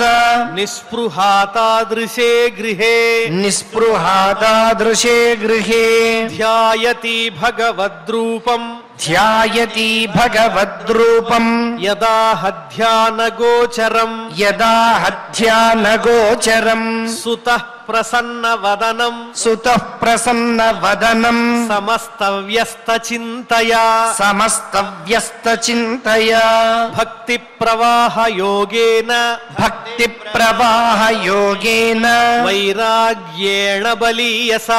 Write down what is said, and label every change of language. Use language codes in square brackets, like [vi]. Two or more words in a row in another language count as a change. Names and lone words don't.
[sa] निःस्पृहा तादृशे गृहे निःस्पृहा तादृशे गृहे ध्यायति भगवद्रूपम् ध्यायति भगवद्रूपम् यदा हध्यानगोचरम् यदा हध्यानगोचरम् सुतः ప్రసన్న వదనం సుతః ప్రసన్న వదనం సమస్త వ్యస్త చింతయా సమస్త వ్యస్త చింతయా భక్తి ప్రవాహ యోగేన భక్తి ప్రవాహ యోగేన వైరాగ్యేణ బలీయసా